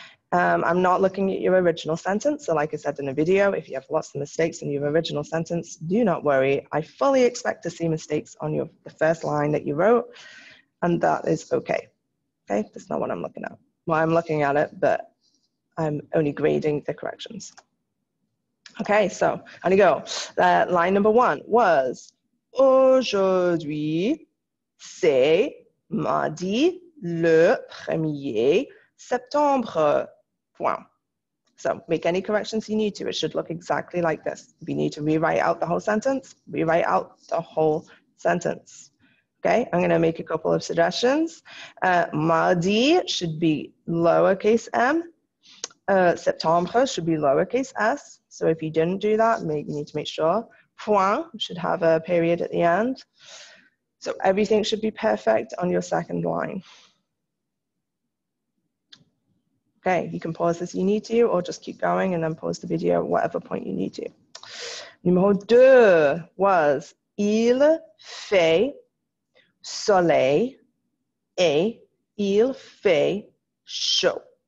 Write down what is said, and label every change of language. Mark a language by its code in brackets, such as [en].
[en] I'm not looking at your original sentence. So like I said in the video, if you have lots of mistakes in your original sentence, do not worry. I fully expect to see mistakes on the first line that you wrote, and that is okay. Okay, that's not what I'm looking at. Well, I'm looking at it, but I'm only grading the corrections. Okay, so on you go. Line number 1 was, [fr] aujourd'hui, c'est mardi le 1er septembre. [en] Point. So make any corrections you need to. It should look exactly like this. If you need to rewrite out the whole sentence, rewrite out the whole sentence. Okay, I'm going to make a couple of suggestions. Mardi should be lowercase m. Septembre should be lowercase s. So if you didn't do that, you need to make sure. Point should have a period at the end. So everything should be perfect on your second line. Okay, you can pause as you need to, or just keep going and then pause the video at whatever point you need to. [fr] Numéro 2 [en] was, [fr] il fait soleil et il fait chaud.